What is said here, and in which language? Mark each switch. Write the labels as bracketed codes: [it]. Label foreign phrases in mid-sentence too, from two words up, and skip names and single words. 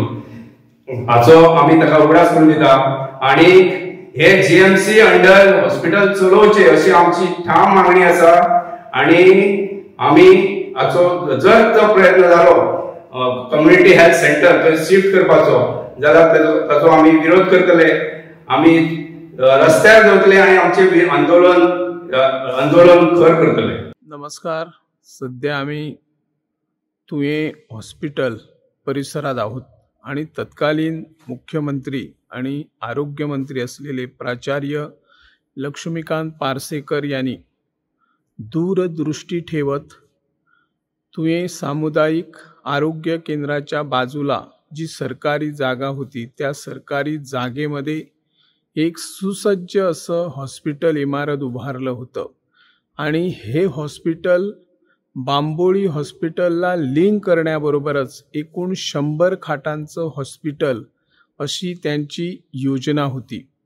[kok] हाचो आमी ताका उगडास करून दिता आणि हे जीएमसी [en] under hospital [kok] चलोवचे अशी आमची ठाम मागणी आसा आणि आमी हाचो जर तो प्रयत्न जालो [en] community health centre [kok] थंय शिफ्ट करपाचो जाल्यार ताचो आमी विरोध करतले, आमी रस्त्यार देंवतले आणि आमचे आंदोलन खर करतले। [mr] नमस्कार, सध्या आम्ही तुवें हॉस्पिटल परिसरात आहोत आणि तत्कालीन मुख्यमंत्री आणि आरोग्य मंत्री असलेले प्राचार्य लक्ष्मीकांत पार्सेकर यांनी दूरदृष्टी ठेवत तुवें सामुदायिक आरोग्य केंद्राच्या बाजूला जी सरकारी जागा होती त्या सरकारी जागेमध्ये एक सुसज्ज असं हॉस्पिटल इमारत उभारलं होतं आणि हे हॉस्पिटल बांबोळी हॉस्पिटलला लिंक करण्याबरोबरच एकूण 100 खाटांचं हॉस्पिटल अशी त्यांची योजना होती।